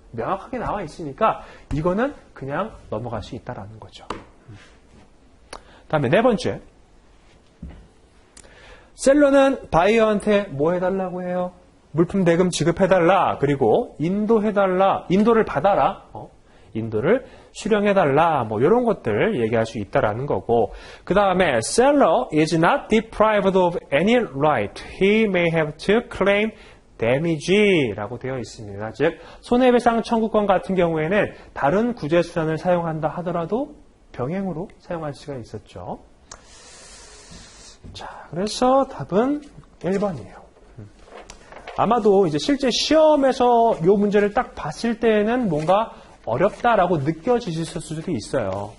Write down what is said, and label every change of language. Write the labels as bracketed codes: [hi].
[ko] 명확하게 나와 있으니까 이거는 그냥 넘어갈 수 있다라는 거죠. 다음에 네 번째. 셀러는 바이어한테 뭐 해달라고 해요? 물품 대금 지급해달라. 그리고 인도해달라. 인도를 받아라. 인도를 수령해달라. 뭐 이런 것들 얘기할 수 있다라는 거고. 그 다음에 [en] seller is not deprived of any right. He may have to claim damage라고 [ko] 되어 있습니다. 즉 손해배상 청구권 같은 경우에는 다른 구제수단을 사용한다 하더라도 병행으로 사용할 수가 있었죠. 자, 그래서 답은 1번이에요. 아마도 이제 실제 시험에서 이 문제를 딱 봤을 때는 뭔가 어렵다라고 느껴지실 수도 있어요.